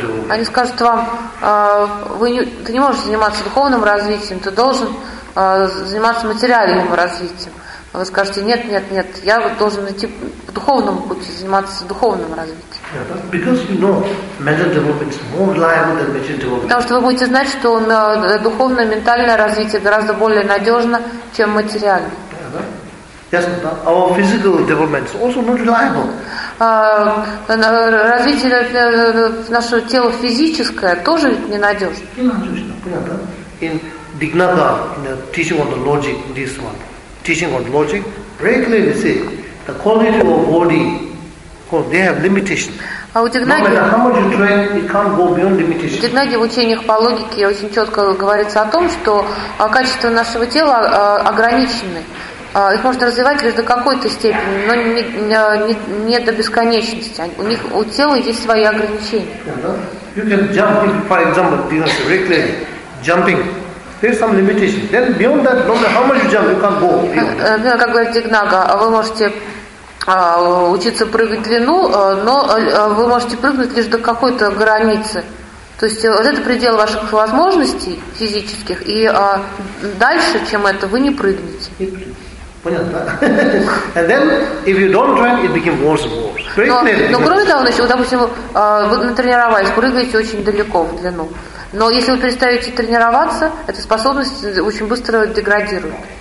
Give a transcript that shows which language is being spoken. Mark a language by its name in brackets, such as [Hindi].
[Russian] Они скажут вам, ты не можешь заниматься духовным развитием, ты должен заниматься материальным развитием. Вы скажете, нет, я должен идти по духовному пути, заниматься духовным развитием. Потому что вы будете знать, что духовное, ментальное развитие гораздо более надежно, чем материальное. Ясно, [English] our physical development is also not reliable. [Russian] Развитие нашего тела физическое тоже ведь ненадежно. Понятно? [English] In Dignaga, teaching on the logic, this one. Teaching on logic, very clearly say the quality of body, they have limitation. [Russian] Дигнаги, [English] no matter how much you train, it can't go beyond limitation. [Russian] В Дигнаги в учениях по логике очень четко говорится о том, что качества нашего тела ограничены. Их можно развивать лишь до какой-то степени, но не до бесконечности. У тела есть свои ограничения. [English] You can jump, for example, Dignaga say very clearly, jumping. There's some limitation. Then beyond that, no matter how much you jump, you can't go. [Russian] Например, как говорит Дигнага, вы можете учиться прыгать в длину, но вы можете прыгнуть лишь до какой-то границы. То есть вот это предел ваших возможностей физических, и дальше, чем это, вы не прыгнете. Понятно. [English] And then, if you don't train, it became worse and worse. [Russian] Но кроме того, допустим, вы натренировались, прыгаете очень далеко в длину. Но если вы перестаете тренироваться, эта способность очень быстро деградирует.